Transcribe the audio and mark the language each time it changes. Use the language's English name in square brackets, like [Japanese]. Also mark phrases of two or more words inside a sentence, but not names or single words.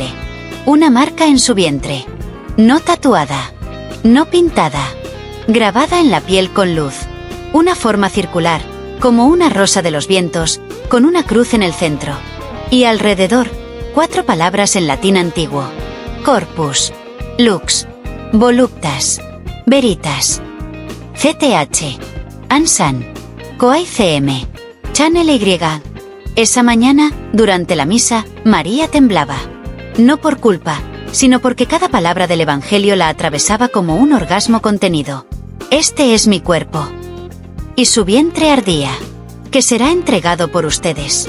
[Spanish] Una marca en su vientre. No tatuada. No pintada. Grabada en la piel con luz. Una forma circular, como una rosa de los vientos, con una cruz en el centro. Y alrededor, 4 palabras en latín antiguo. [Latin] Corpus. Lux. Voluptas. Veritas. CTH. Ansan. Coai CM. Channel Y. [Spanish] Esa mañana, durante la misa, María temblaba. No por culpa, sino porque cada palabra del Evangelio la atravesaba como un orgasmo contenido. Este es mi cuerpo. Y su vientre ardía, que será entregado por ustedes.